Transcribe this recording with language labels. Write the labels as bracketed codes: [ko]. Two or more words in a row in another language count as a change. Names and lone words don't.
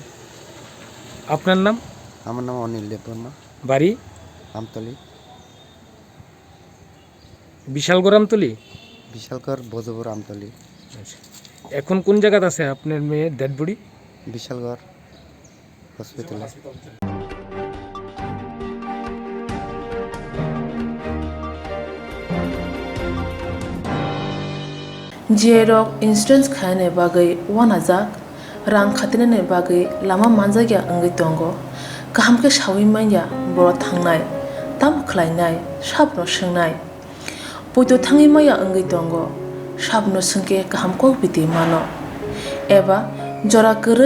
[bn] আপনার নাম? আমার নাম অনিল দেববর্মা। বাড়ি? আমতলি। বিশালগড় আমতলি? বিশালগড় বজবুর আমতলি। আচ্ছা, এখন কোন জায়গাতে আছে আপনার মেয়ের ডেড বডি? বিশালগড় হসপিটালে। [brx] जियरक इन्सुरेन्स खाने बागै वानाजाक रां खातिने बागै लामा मानजागिया अंगै दंगो गाहामके सावि माइया बर' थांनाय ताम खलायनाय साबनो सोंनाय बयद थाङै माइया अंगै दंगो साबनो सोंके गाहामको बिदि मानो एबा जरा गोरै